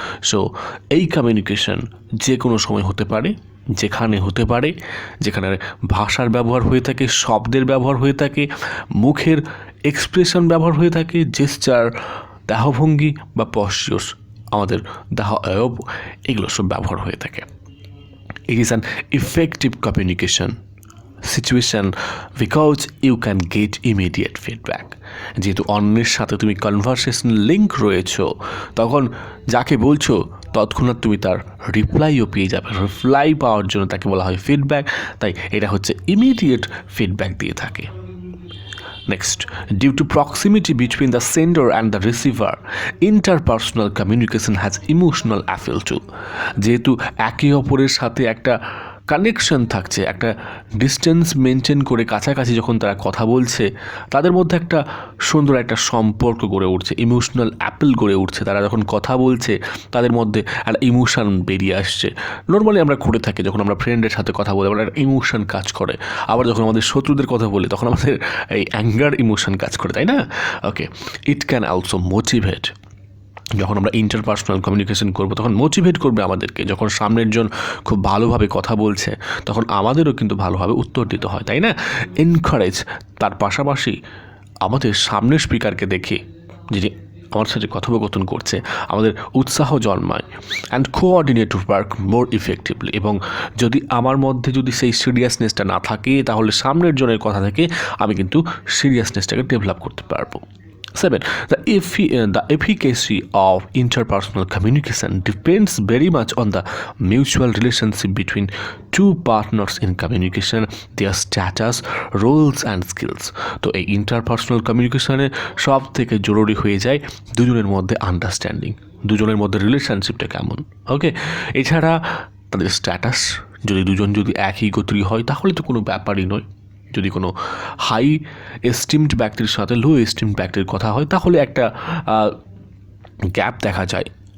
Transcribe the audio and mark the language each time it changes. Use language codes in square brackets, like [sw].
[bn] So এই communication যে কোনো সময় হতে পারে, যেখানে হতে পারে, যেখানে ভাষার ব্যবহার হয়ে থাকে, শব্দের ব্যবহার হয়ে থাকে, মুখের এক্সপ্রেশন ব্যবহার হয়ে থাকে, জেস্চার, দেহভঙ্গি বা পশ্চার্স, আমাদের দেহ অবয়ব, এগুলো সব ব্যবহার হয়ে থাকে। [en] It is an effective communication situation because you can get immediate feedback. [bn] যেহেতু অন্যের সাথে তুমি কনভারসেশন লিঙ্ক রয়েছো, তখন যাকে বলছো তৎক্ষণাৎ তুমি তার রিপ্লাইও পেয়ে যাবে। রিপ্লাই পাওয়ার জন্য তাকে বলা হয় ফিডব্যাক, তাই এটা হচ্ছে ইমিডিয়েট ফিডব্যাক দিয়ে থাকে। [en] Next, due to proximity between the sender and the receiver, interpersonal communication has emotional appeal too. [bn] যেহেতু একে অপরের সাথে একটা কানেকশন থাকছে, একটা ডিস্টেন্স মেনটেন করে কাছাকাছি যখন তারা কথা বলছে, তাদের মধ্যে একটা সুন্দর একটা সম্পর্ক গড়ে উঠছে, ইমোশনাল অ্যাপেল গড়ে উঠছে। তারা যখন কথা বলছে তাদের মধ্যে একটা ইমোশন বেরিয়ে আসছে। নর্মালি আমরা করে থাকি, যখন আমরা ফ্রেন্ডের সাথে কথা বলি আমরা একটা ইমোশন কাজ করে, আবার যখন আমাদের শত্রুদের কথা বলি তখন আমাদের এই অ্যাঙ্গার ইমোশন কাজ করে, তাই না? ওকে, [en] it can also motivate [bn] যখন আমরা ইন্টারপার্সোনাল কমিউনিকেশন করব তখন মোটিভেট করবে আমাদেরকে। যখন সামনের জন খুব ভালোভাবে কথা বলছে তখন আমাদেরও কিন্তু ভালোভাবে উত্তর দিতে হয়, তাই না? এনকারেজ, তার পাশাপাশি আমাদের সামনের স্পিকারকে দেখে যিনি আমার সাথে কথোপকথন করছে আমাদের উৎসাহ জন্মায়। [en] and coordinate work more effectively, [bn] এবং যদি আমার মধ্যে যদি সেই সিরিয়াসনেসটা না থাকে তাহলে সামনের জনের কথা থেকে আমি কিন্তু সিরিয়াসনেসটাকে ডেভেলপ করতে পারবো। 7. [en] The efficacy of interpersonal communication depends very much on the mutual relationship between two partners in communication, their status, roles and skills. [bn] তো এই ইন্টারপার্সোনাল কমিউনিকেশনে সব থেকে জরুরি হয়ে যায় দুজনের মধ্যে আন্ডারস্ট্যান্ডিং, দুজনের মধ্যে রিলেশনশিপটা কেমন। ওকে, এছাড়া তাদের স্ট্যাটাস, যদি দুজন যদি একই গোত্রী হয় তাহলে তো কোনো ব্যাপারই নয়। যদি কোনো হাই এস্টিমড ব্যক্তির সাথে লো এস্টিমড ব্যক্তির কথা হয় তাহলে একটা গ্যাপ দেখা যায়।